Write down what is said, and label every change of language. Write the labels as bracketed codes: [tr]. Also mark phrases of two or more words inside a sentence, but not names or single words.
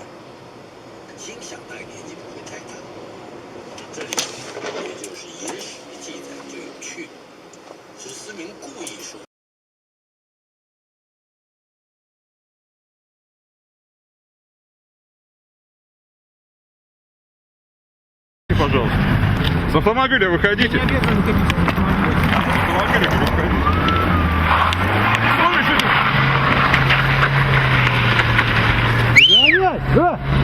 [zh] 心想大概年纪不会太大。这里也就是野史记载最有趣的，是思明故意说。 [ru] Пожалуйста. С автомобиля выходите. Не обязаны выходить с автомобиля. С автомобиля выходите. Да!